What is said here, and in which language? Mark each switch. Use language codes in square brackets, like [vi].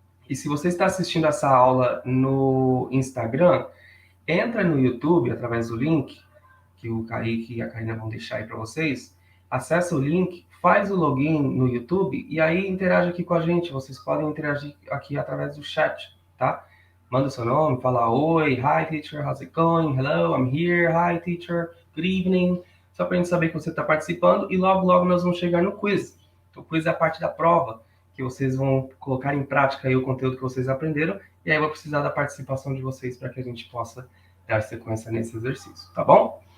[pt] E se você está assistindo essa aula no Instagram, entra no YouTube através do link que o Kaique e a Karina vão deixar aí para vocês. Acessa o link, faz o login no YouTube e aí interage aqui com a gente. Vocês podem interagir aqui através do chat, tá? Manda o seu nome, fala oi, [en] hi teacher, how's it going? Hello, I'm here, hi teacher, good evening. [pt] Só para a gente saber que você está participando e logo, logo nós vamos chegar no quiz. O quiz é a parte da prova, que vocês vão colocar em prática aí o conteúdo que vocês aprenderam e aí eu vou precisar da participação de vocês para que a gente possa dar sequência nesse exercício, tá bom?